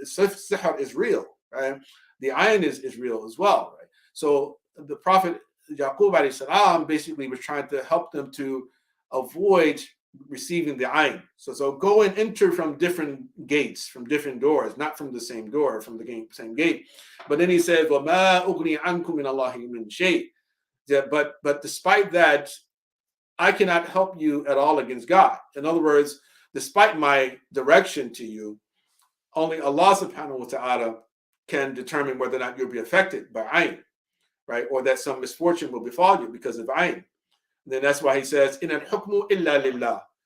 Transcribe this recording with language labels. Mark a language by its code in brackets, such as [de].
[en] Sihr is real, right? The ayn is real as well, right? So the Prophet Yaqub alayhi salam basically was trying to help them to avoid receiving the ayn. So go and enter from different gates, from different doors, not from the same door, from the same gate. But then he said, [ar] وَمَا أُغْنِي عَنْكُم مِّنَ اللَّهِ مِنْ شَيْءٍ. [en] But despite that, I cannot help you at all against God. In other words, despite my direction to you, only Allah subhanahu wa ta'ala can determine whether or not you'll be affected by ayn, right? Or that some misfortune will befall you because of ayn. Then that's why he says, [ar] "In al-hukmu illa lillah."